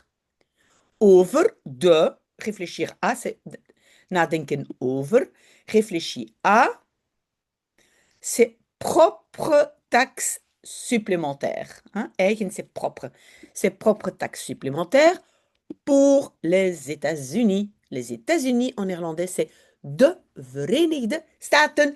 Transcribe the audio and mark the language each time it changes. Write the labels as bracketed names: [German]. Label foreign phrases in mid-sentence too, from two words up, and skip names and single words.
[French] Over, de, réfléchir à, c'est [Dutch] nadenken over. [French] Réfléchir à, c'est propre taxe supplémentaire. Hein? Eigen, c'est propre. C'est propre taxe supplémentaire pour les États-Unis. Les États-Unis en néerlandais, c'est [Dutch] de Verenigde Staten.